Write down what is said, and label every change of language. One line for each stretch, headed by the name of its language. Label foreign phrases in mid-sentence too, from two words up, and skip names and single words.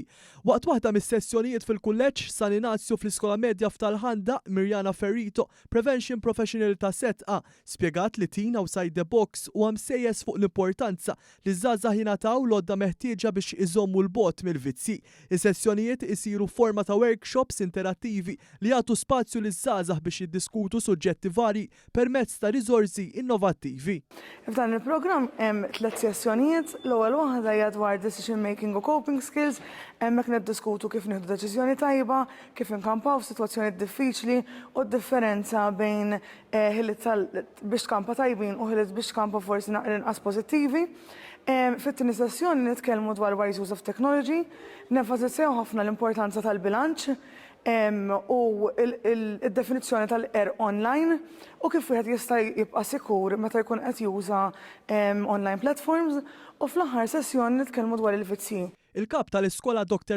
Maltese: Waqt waħda mis-sessjonijiet fil-kulleġġ San Inazio fl-Iskola Medja f'Talħanda, Mirjana Ferrito,
English: Prevention Professional
Maltese: ta' setqa, spjegat li Teen Outside the Box u msejjes fuq l-importanza li żgħażagħ jingħataw l-għodda meħtieġa biex iżommu l-bogħod mill-vizzi. Is-sessjonijiet isiru forma ta' workshops interattivi li jagħtu spazju liż-żgħażagħ biex jiddiskutu suġġetti varji permezz ta' riżorsi innovattivi. F'dan il-programm hemm 3 sessjonijiet, l-ewwel waħda hija dwar
English: decision making
Maltese: u
English: coping skills,
Maltese: hemmhekk niddiskutu kif nieħdu deċiżjoni tajba, kif inkampaw f'sitwazzjonijiet diffiċli u d-differenza bejn ħilit biex tkampa tajbin u ħilit biex tkampa forsi inqas pożittivi. Fit-tieni sessjoni nitkellmu dwar
English: wise use of technology,
Maltese: nenfasizzaw ħafna l-importanza tal-bilanċ u il-definizzjoni tal-qerr online u kif wieħed jista' jibqa' sikur meta jkun qed juża
English: online platforms
Maltese: u fl-aħħar sessjoni nitkellmu dwar il-vizzi. Il-kap tal-iskola Dr.